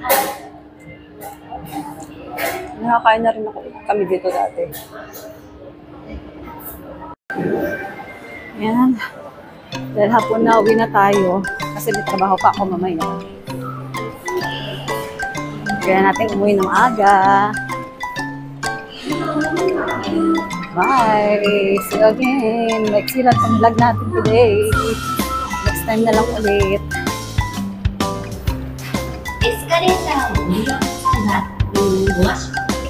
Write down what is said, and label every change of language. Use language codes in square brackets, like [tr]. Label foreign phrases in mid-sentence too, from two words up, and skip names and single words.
[tl] Nakakain na rin kami dito dati. Ayan. Dahil hapon na, uwi na tayo. Kasi may trabaho pa ako mamaya. Kaya natin umuwi ng aga. Bye! [en] See you again! [tl] Next lang ang vlog natin today. Next time na lang ulit. [ja] エスカレーターを降りようとしたら、ご足